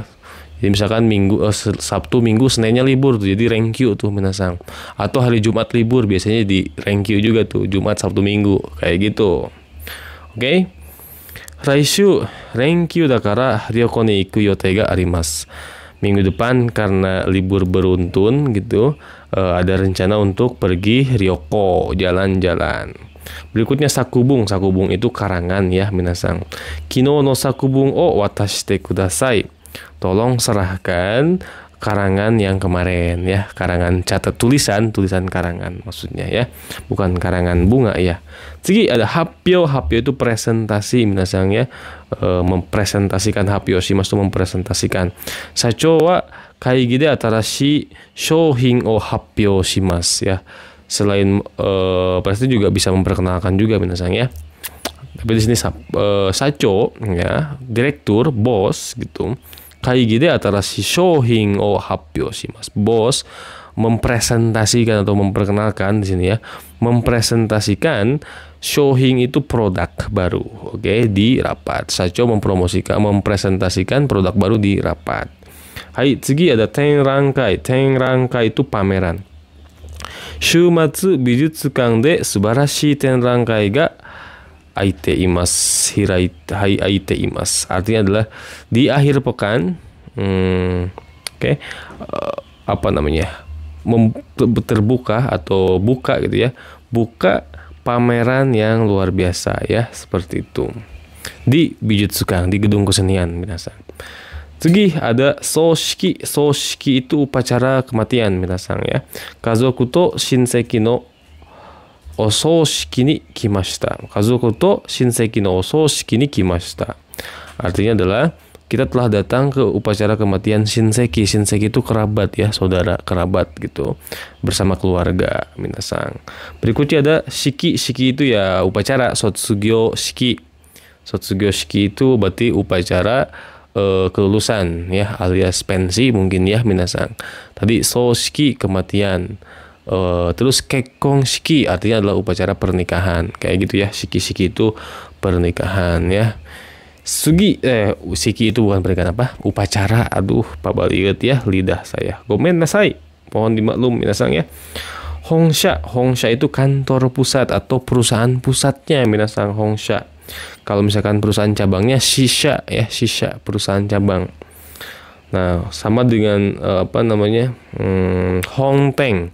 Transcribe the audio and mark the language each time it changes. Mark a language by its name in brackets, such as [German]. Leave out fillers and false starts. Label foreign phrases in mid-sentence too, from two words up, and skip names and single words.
[Indonesian] Jadi misalkan Sabtu, Minggu, Seninnya libur tuh, jadi renkyu tuh minasan. Atau hari Jumat libur, biasanya di renkyu juga tuh, Jumat, Sabtu, Minggu, kayak gitu. Oke. [Japanese] 来週連休だから旅行に行く予定があります. [Indonesian] Minggu depan karena libur beruntun gitu, ada rencana untuk pergi ryoko, jalan-jalan. Berikutnya sakubung. Sakubung itu karangan ya minasan. [Japanese] 昨日の作文を渡してください. [Indonesian] Tolong serahkan karangan yang kemarin ya, karangan catat tulisan karangan maksudnya ya, bukan karangan bunga ya. Jadi ada hapyo. Hapyo itu presentasi minasan ya, mempresentasikan. [Japanese] 発表します [Indonesian] itu mempresentasikan. [Japanese] 社長は会議で新しい商品を発表します ya. [Indonesian] Selain pasti juga bisa memperkenalkan juga minasan ya. Tapi di sini sacho ya, direktur, bos gitu. [Japanese] 会議で新しい商品を発表します. [Indonesian] Bos mempresentasikan atau memperkenalkan di sini ya. Mempresentasikan shouhin itu produk baru. Oke, di rapat. Sacho mempresentasikan produk baru di rapat. [Japanese] はい、次 [Indonesian] ada tenrankai. Tenrankai itu pameran. [Japanese] 週末美術館で素晴らしい展覧会が開いています. 開いています [Indonesian] artinya adalah di akhir pekan. Oke. Apa namanya? Terbuka atau buka gitu ya. Buka pameran yang luar biasa ya, seperti itu. Di Bijutsukan, di gedung kesenian minasan. Tsugi ada soshiki. Soshiki itu upacara kematian minasan ya. [Japanese] 家族と親戚のお葬式に来ました。家族と親戚のお葬式に来ました。 [Indonesian] Artinya adalah kita telah datang ke upacara kematian shinseki. Shinseki itu kerabat ya, saudara kerabat gitu, bersama keluarga. Minasang. Berikutnya ada shiki. Shiki itu ya upacara. [Japanese] 卒業式. 卒業式 [Indonesian] itu berarti upacara kelulusan ya, alias pensi mungkin ya minasang. Tadi soshiki kematian. Terus [Japanese] 結婚式 [Indonesian] artinya adalah upacara pernikahan. Kayak gitu ya. Shiki-shiki itu pernikahan ya. Shiki itu bukan pernikahan apa? Upacara. Aduh, pabaliut ya lidah saya. [Japanese] ごめんなさい. [Indonesian] Mohon dimaklum minasang ya. Hongsha. Hongsha itu kantor pusat atau perusahaan pusatnya [Japanese] 皆さん本社. [Indonesian] Kalau misalkan perusahaan cabangnya shisha ya, shisha perusahaan cabang. Nah, sama dengan apa namanya? Hongteng.